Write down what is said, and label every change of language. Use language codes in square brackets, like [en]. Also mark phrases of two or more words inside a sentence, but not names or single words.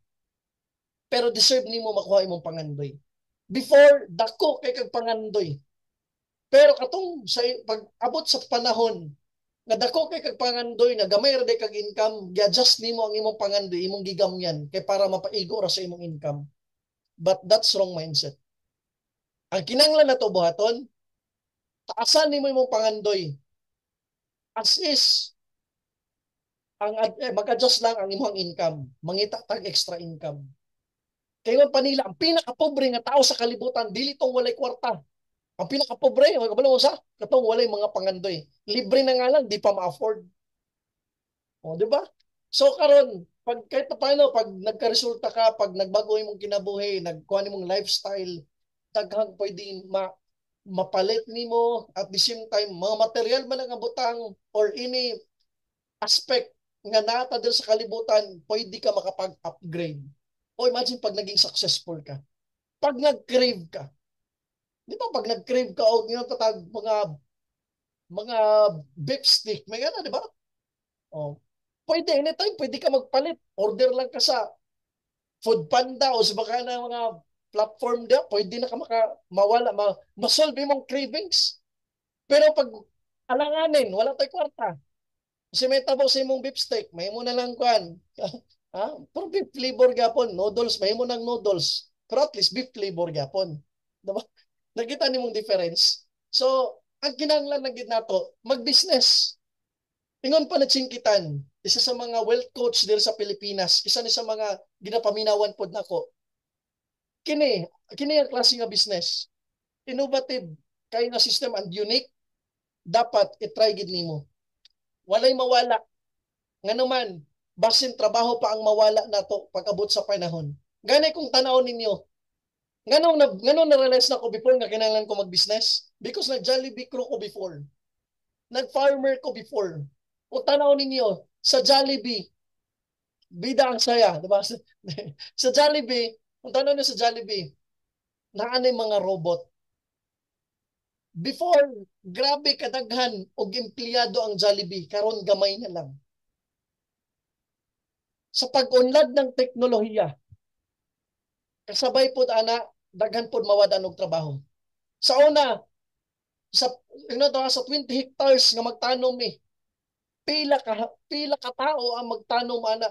[ceb] Pero deserve nimo makuha imong pangandoy. Before dako kay kag pangandoy. Pero katong sa pag abot sa panahon nga dako kay kag pangandoy na gamay ra kag income, gi-adjust nimo ang imong pangandoy, imong gigamyan kay para mapaigo ra sa imong income. [en] But that's wrong mindset. [ceb] Ang kinahanglan nato buhaton, taasan nimo imong pangandoy. As is, mag-adjust lang ang imong income, mangita tag extra income. Kaya pa nila, ang pinaka-pobre nga tao sa kalibutan, dili tong walay kwarta. Ang pinaka-pobre, magkabalo mo sa, katong walay mga pangandoy. Libre na nga lang, di pa ma-afford. O, di ba? So, karon pag [tl] kahit paano, [ceb] pag nagka-resulta ka, pag nagbago imong kinabuhi, nagkuha nimong lifestyle, daghang pwede mapalit nimo [en] at the same time, [ceb] mga material man ang butang or [en] any aspect [ceb] nga nata din sa kalibutan, pwede ka makapag-upgrade. O imagine pag naging successful ka. Pag nag-crave ka, di ba pag nag-crave ka o ginatatag mga [en] beef stick, [ceb] may gana, di ba? Oh. Pwede, anytime, pwede ka magpalit. Order lang ka sa Food Panda o sa baka na mga platform dia, pwede na ka mawala, masolve mong cravings. Pero pag alanganin, wala tayo kwarta. Kasi may tabo sa imong [en] beef steak, [ceb] may mo na lang kwan. Ha? Pero [en] beef flavor [ceb] gapon, noodles, may mo ng noodles. Pero at least [en] beef flavor [ceb] gapon. Diba? Nakita nimong difference. So, ang kinahanglan na gid nato, mag-business. Ingon pa na Chinkitan, isa sa mga [en] wealth coach [tl] dito sa Pilipinas, [ceb] isa ni sa mga ginapaminawan pod nako. Kini ang klase nga business. Innovative kay nga [en] system and unique, [ceb] dapat i-try gid nimo. Walay mawala. Nganuman, basin trabaho pa ang mawala nato pag-abot sa panahon. Gani kung tanaw ninyo, nganong na-realize na ko before nga kinahanglan ko mag-business? Because nag-Jollibee crew ko before. Nag-farmer ko before. Kung tanaw ninyo, sa Jollibee, bida ang saya, di ba? Sa Jollibee, kung tanaw niyo sa Jollibee, naanay mga robot. Before, grabe kadaghan og empleyado ang Jollibee, karon gamay na lang. [tl] Sa pag-unlad ng teknolohiya, [ceb] kasabay pod ana, daghan pod mawadan og trabaho. Sa una, sa 20 hectares nga magtanom pila ka tao ang magtanom ana.